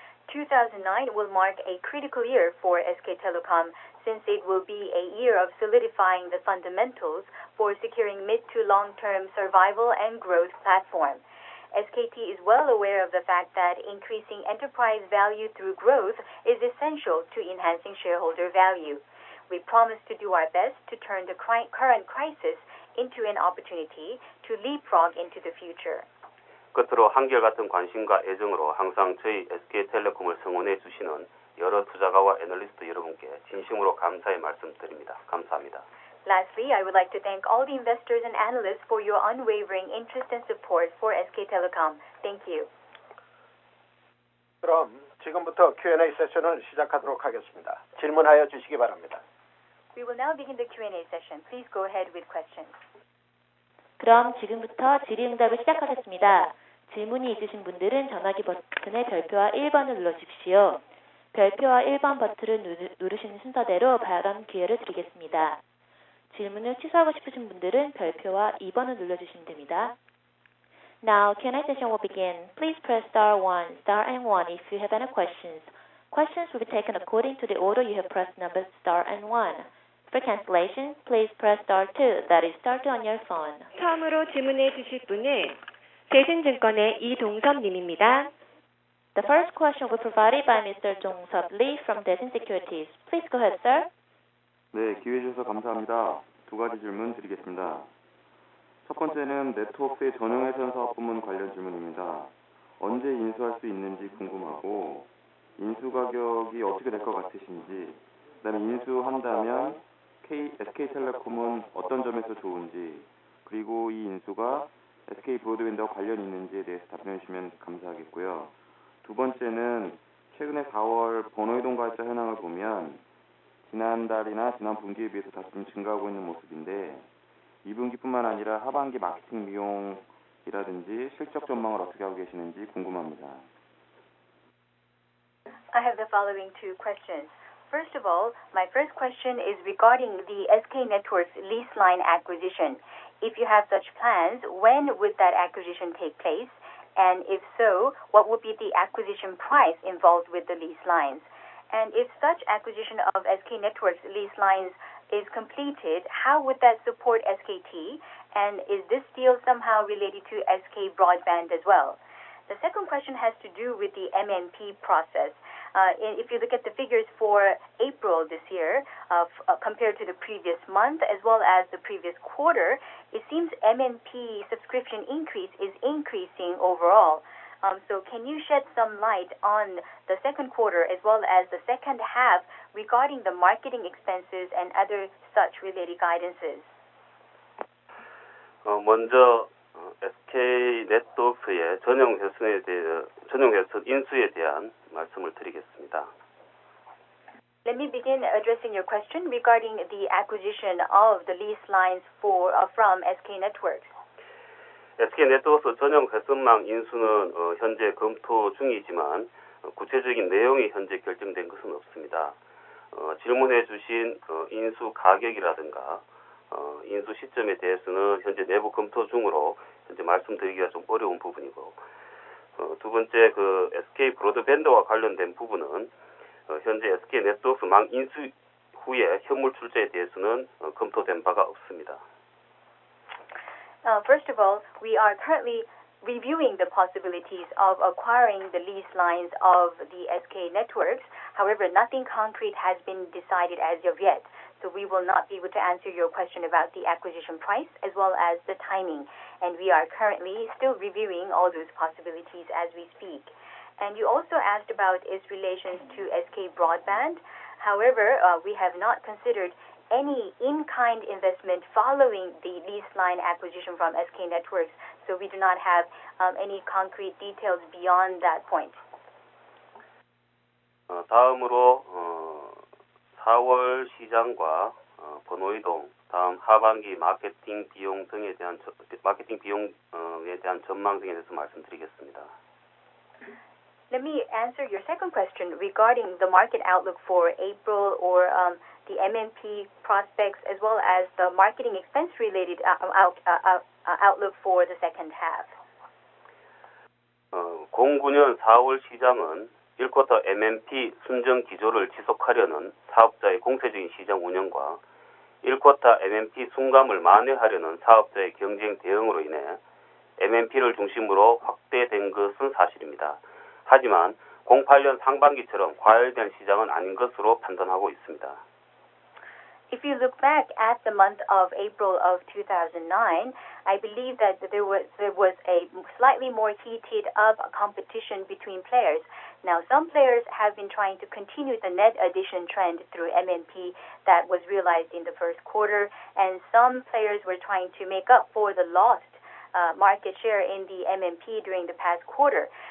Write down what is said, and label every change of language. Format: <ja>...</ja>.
<en>2009 will mark a critical year for SK Telecom since it will be a year of solidifying the fundamentals for securing mid to long-term survival and growth platform. SKT is well aware of the fact that increasing enterprise value through growth is essential to enhancing shareholder value. We promise to do our best to turn the current crisis into an opportunity to leapfrog into the future.</en> <ko>끝으로 한결같은 관심과 애정으로 항상 저희 SK텔레콤을 성원해 주시는 여러 투자가와 애널리스트 여러분께 진심으로 감사의 말씀드립니다. 감사합니다.</ko> <en>Lastly, I would like to thank all the investors and analysts for your unwavering interest and support for SK Telecom. Thank you.</en> <ko>그럼 지금부터 Q&A 세션을 시작하도록 하겠습니다. 질문하여 주시기 바랍니다.</ko> <en>We will now begin the Q&A session. Please go ahead with questions.</en> <ko>그럼 지금부터 질의응답을 시작하겠습니다. 질문이 있으신 분들은 전화기 버튼의 별표와 1번을 눌러주십시오. 별표와 1번 버튼을 누르시는 순서대로 발언 기회를 드리겠습니다. 질문을 취소하고 싶으신 분들은 별표와 2번을 눌러주시면 됩니다.</ko> <en>Now, Q&A session will begin. Please press star 1, star and 1 if you have any questions. Questions will be taken according to the order you have pressed numbers star and 1. For cancellation, please press star 2, that is star 2 on your phone.</en> <ko>처음으로 질문해 주실 분은 대신증권의 이동섭님입니다.</ko> <en>The first question will be provided by Mr. Dong-Seop Lee from Daishin Securities. Please go ahead, sir.</en> <ko>네, 기회 주셔서 감사합니다. 두 가지 질문 드리겠습니다. 첫 번째는 네트워크의 전용회선 사업 부문 관련 질문입니다. 언제 인수할 수 있는지 궁금하고 인수 가격이 어떻게 될 것 같으신지, 그다음에 인수한다면 SK텔레콤은 어떤 점에서 좋은지, 그리고 이 인수가 SK 브로드밴드와 관련이 있는지에 대해서 답변해 주시면 감사하겠고요. 두 번째는 최근에 4월 번호이동 가입자 현황을 보면 지난달이나 지난 분기에 비해서 다소 좀 증가하고 있는 모습인데 2분기뿐만 아니라 하반기 마케팅 비용이라든지 실적 전망을 어떻게 하고 계시는지 궁금합니다.</ko> <en>I have the following two questions. First of all, my first question is regarding the SK Networks lease line acquisition. If you have such plans, when would that acquisition take place? And if so, what would be the acquisition price involved with the lease lines? And if such acquisition of SK Networks lease lines is completed, how would that support SKT? And is this deal somehow related to SK Broadband as well? The second question has to do with the MNP process. If you look at the figures for April this year, compared to the previous month as well as the previous quarter, it seems MNP subscription increase is increasing overall. So can you shed some light on the second quarter as well as the second half regarding the marketing expenses and other such related guidances?</en> <ko>먼저 SK 네트워크의 전용 회선 인수에 대한 말씀을 드리겠습니다.</ko> <en>Let me begin addressing your question regarding the acquisition of the lease lines from SK Networks.</en> <ko>SK 네트워크 전용 회선망 인수는 현재 검토 중이지만 구체적인 내용이 현재 결정된 것은 없습니다. 질문해 주신 인수 가격이라든가 인수 시점에 대해서는 현재 내부 검토 중으로 현재 말씀드리기가 좀 어려운 부분이고, 두 번째 SK 브로드밴드와 관련된 부분은 현재 SK 네트워크 망 인수 후에 현물 출자에 대해서는 검토된 바가 없습니다.</ko> <en>First of all, we are currently reviewing the possibilities of acquiring the lease lines of the SK Networks. However, nothing concrete has been decided as of yet. So we will not be able to answer your question about the acquisition price as well as the timing. And we are currently still reviewing all those possibilities as we speak. And you also asked about its relations to SK Broadband. However, we have not considered any in-kind investment following the lease line acquisition from SK Networks. So we do not have any concrete details beyond that point.</en> <ko>다음으로 4월 시장과 번호이동, 다음 하반기 마케팅 비용에 대한 전망 등에 대해서 말씀드리겠습니다.</ko> <en>Let me answer your second question regarding the market outlook for April or the MNP prospects as well as the marketing expense related outlook for the second half.</en> <ko>09년 4월 시장은 1쿼터 MNP 순정 기조를 지속하려는 사업자의 공세적인 시장 운영과 1쿼터 MNP 순감을 만회하려는 사업자의 경쟁 대응으로 인해 MNP를 중심으로 확대된 것은 사실입니다. 하지만 08년 상반기처럼 과열된 시장은 아닌 것으로 판단하고 있습니다.</ko> <en>If you look back at the month of April of 2009, I believe that there was a slightly more heated up competition between players. Now, some players have been trying to continue the net addition trend through MNP that was realized in the first quarter, and some players were trying to make up for the lost market share in the MNP during the past quarter.</en>